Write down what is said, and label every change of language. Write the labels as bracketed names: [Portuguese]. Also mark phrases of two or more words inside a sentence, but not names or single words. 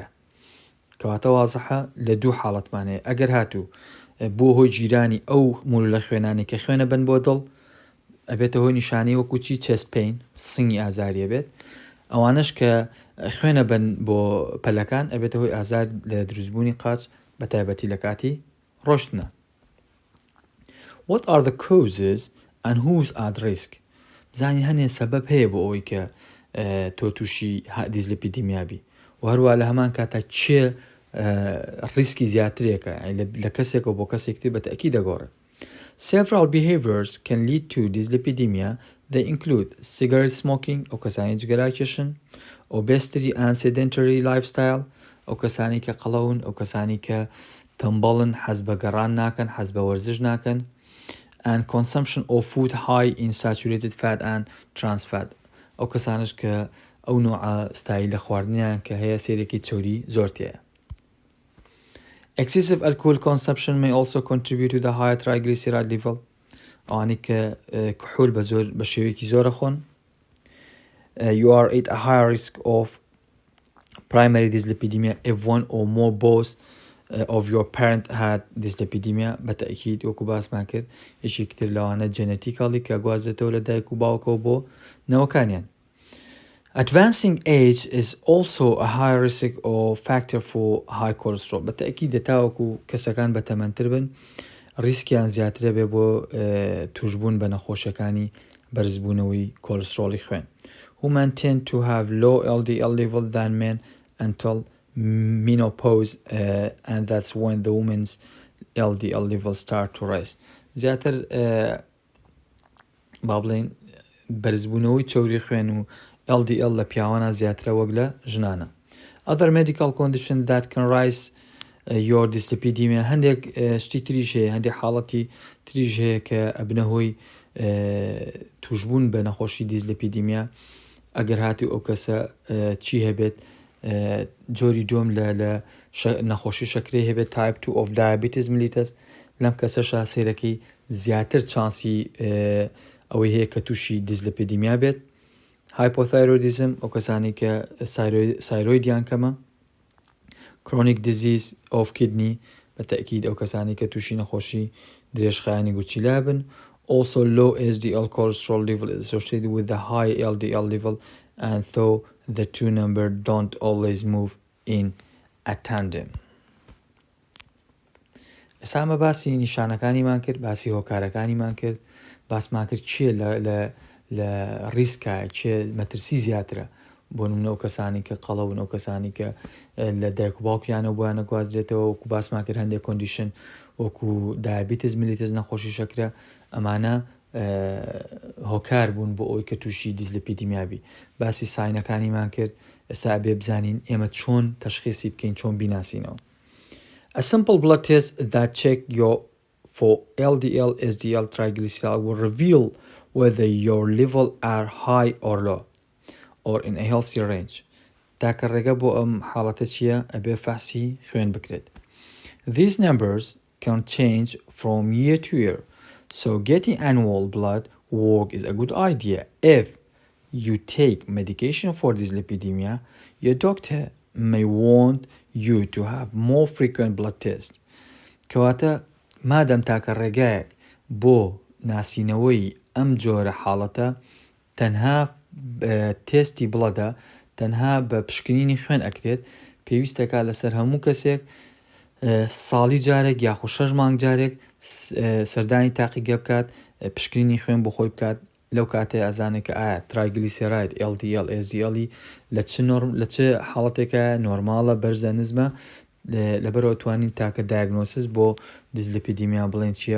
[Central Kurdish] کەواتە وازەحە لە دوو حاڵەتمانەیە ئەگەر هاتوو بۆ هۆی جیرانی ئەو مول لە خوێنانی کە خوێنە بن بۆ دڵ ئەبێتە هۆی نیشانەی وەکوچی [English] chest pain [Central Kurdish] سنگی ئازاریە بێت. ئەوانش کە خوێنە بن بۆ پەلەکان ئەبێتە هۆی ئازار لە دروستبوونی قاچ بە تایبەتی لە کاتی ڕۆشتنە. [English] What are the causes and who's at risk؟ [Central Kurdish] بزانین هەنێ سەبەب هەیە بۆ ئەوەی کە تۆ تووشی دیسلیپیدیمیا بی و هەروە لە هەمان کاتە چێ ریسکی زیاترێکە لە کەسێکەوە بۆ کەسێکتر بە تەکید دەگۆڕێت. [English] Several behaviors can lead to dyslipidemia. They include cigarette smoking, [Central Kurdish] ئەو کەسانی جگەراکێشن، [English] obesity and sedentary lifestyle، [Central Kurdish] ئەو کەسانی کە قەڵەون، ئەو کەسانی کە تەمبەڵن، حەز بە گەڕان ناکەن، حەز بە وەرزش ناکەن، [English] and consumption of food high in saturated fat and trans fat، [Central Kurdish] ئەو کەسانش کە ئەو نوع ستایل لە خواردنیان کە هەیە سێرێکی چۆری زۆر تێیە. [English] Excessive alcohol consumption may also contribute to the higher triglyceride level. [Central Kurdish] ئەوانەی کە کحول بە شێوەیەکی زۆرە خۆن. [English] You are at a higher risk of primary dyslipidemia if one or more both of your parent had dyslipidemia. [Central Kurdish] بەتەکید وەکو باسمان کرد یەکێکتر لەوانە جەنەتیکاڵی کە گوازێتەوە لە دایک و باوکەوە بۆ نەوەکانیان. [English] Advancing age is also a high risk or factor for high cholesterol. [Central Kurdish] بەتەکید دەتاوەکو کەسەکان بە تەمەنتر بن ریسکیان زیاترە بێ بۆ توشبوون بە نەخۆشەکانی بەرزبوونەوەی کۆلسترۆلی خوێن. [English] Women tend to have low LDL level than men until menopause, and that's when the women's LDL levels start to rise. [Central Kurdish] زیاتر با بڵێن بەرزبوونەوەی چۆری خوێن و LDL لە پیاوانە زیاترە وەک لە ژنانە. [English] Other medical conditions that can rise your dyslipidemia، [Central Kurdish] هەندێک شتی تریش هەیە، هەندێک حاڵەتی تریش هەیە کە ئەبنە هۆی توشبوون بە نەخۆشی دیزلیپیدیمیا ئەگەر هاتی ئەو کەسە چی هەبێت، جۆری دوم لە نەخۆشی شەکرەی هەبێت [English] type 2 of diabetes mellitus، [Central Kurdish] لەم کەسەشە سێرەکەی زیاتر چانسی ئەوەی هەیە کە تووشی دیزلیپیدیمیا بێت. hypothyroidism، ئەو کەسانی کە سایرۆیدیان کەمە. [English] chronic disease of kidney، [Central Kurdish] بەتەکید ئەو کەسانی کە تووشی نەخۆشی درێژخایانی گوچیلا بن. [English] Also low HDL cholesterol level is associated with the high LDL level, and though the two numbers don't always move in a tandem. [Central Kurdish] ئێستا باسی نیشانەکانیمان کرد، باسی هۆکارەکانیمان کرد، باسمان کرد چیە لە ریسکە، چێ مەترسی زیاترە بۆ نمونە ئەو کەسانی کە قەڵەون، ئەو کەسانی کە لە دایک و باوکیانە بۆیانە گوازرێتەوە، وەکو باسمان کرد هەندێک کۆندیشن وەکو [English] diabetes mellitus [Central Kurdish] نەخۆشی شەکرە، ئەمانە هۆکار بوون بۆ ئەوی کە تووشی دیزلیپیدیمیابی. باسی ساینەکانیمان کرد، ئێستا بێ بزانین ئێمە چۆن تەشخیصی بکەین، چۆن بیناسینەوە. [English] A simple blood test that check your for LDL, HDL, triglyceride will reveal whether your level are high or low or in a healthy range. [Central Kurdish] تاکە ڕێگە بۆ ئەم حاڵەتە چییە؟ ئەبێ فاسی خوێن بکرێت. [English] These numbers can change from year to year, so getting annual blood work is a good idea. If you take medication for dyslipidemia, your doctor may want you to have more frequent blood tests. [Central Kurdish] کەواتە مادەم تاکە ڕێگایەک بۆ ناسینەوەی ئەم جۆرە حاڵەتە تەنها تێستی بڵەدە، تەنها بە پشکنینی خوێن ئەکرێت، پێویستەکە لەسەر هەموو کەسێک ساڵی جارێک یاخو 6 مانگ جارێک سەردانی تاقیگە بکات، پشکنینی خوێن بۆ خۆی بکات، لەو کاتەیە ئەزانێت کە ئایا ترایگلیسێراید LDL HDL لە چه حاڵەتێکە نۆرماڵە، بەرزە، نزمە، لەبەرەوە توانین تاکە دایگنۆسیس بۆ دیزلیپیدیمیا بڵێن چییە؟